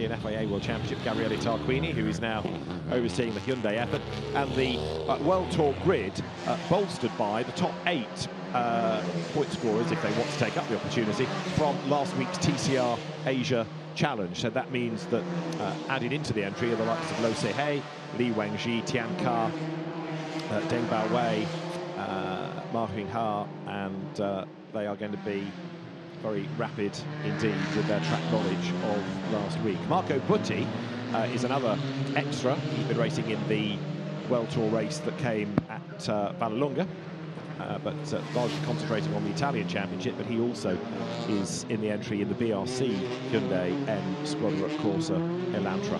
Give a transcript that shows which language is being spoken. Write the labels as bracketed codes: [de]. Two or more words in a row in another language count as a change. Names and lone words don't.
[en] An FIA World Championship, Gabriele Tarquini, who is now overseeing the Hyundai effort. And the World Tour grid bolstered by the top 8 point scorers, if they want to take up the opportunity, from last week's TCR Asia Challenge. So that means that added into the entry are the likes of Lo Se-hei, Li Wangji, Tian Ka, Deng Bao Wei, Ma Hing-ha, and they are going to be very rapid indeed with their track knowledge of last week. Marco Butti is another extra. He's been racing in the World Tour race that came at Vallelunga, but largely concentrating on the Italian Championship, but he also is in the entry in the BRC Hyundai N Squadra Corsa Elantra.